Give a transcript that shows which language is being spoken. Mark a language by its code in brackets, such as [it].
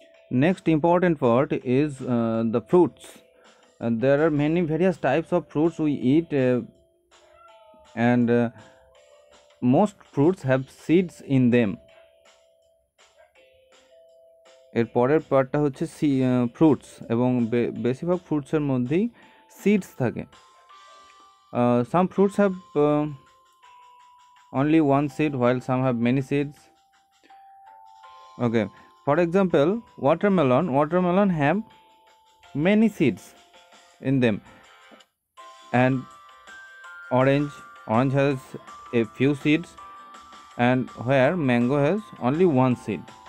[en] Next important part is the fruits. There are many various types of fruits we eat, and most fruits have seeds in them. [bn] এর পরের পার্টটা হচ্ছে fruits, এবং বেশিরভাগ ফ্রুটসের মধ্যেই seeds থাকে। [en] Some fruits have only one seed, while some have many seeds. Okay, for example, watermelon have many seeds in them, and orange has a few seeds, and where mango has only one seed.